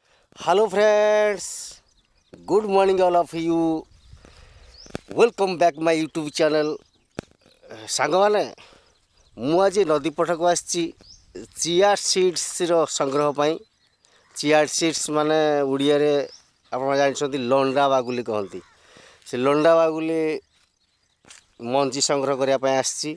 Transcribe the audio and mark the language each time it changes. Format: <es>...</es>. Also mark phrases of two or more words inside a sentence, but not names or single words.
<en>Hello friends, good morning all of you. Welcome back my YouTube channel.</en> <or>ସାଙ୍ଗମାନେ ମୁଁ ଆଜି ନଦୀ ପଠକୁ ଆସିଛି</or> <en>chia seeds</en> <or>ସଂଗ୍ରହ ପାଇଁ।</or> <en>chia seeds</en> <or>ମାନେ ଓଡ଼ିଆରେ ଆପଣ ଜାଣିଛନ୍ତି ଲଣ୍ଡା ବାଗୁଲି କହନ୍ତି। ସେ ଲଣ୍ଡା ବାଗୁଲି ମଞ୍ଜି ସଂଗ୍ରହ କରିବା ପାଇଁ ଆସିଛି।</or>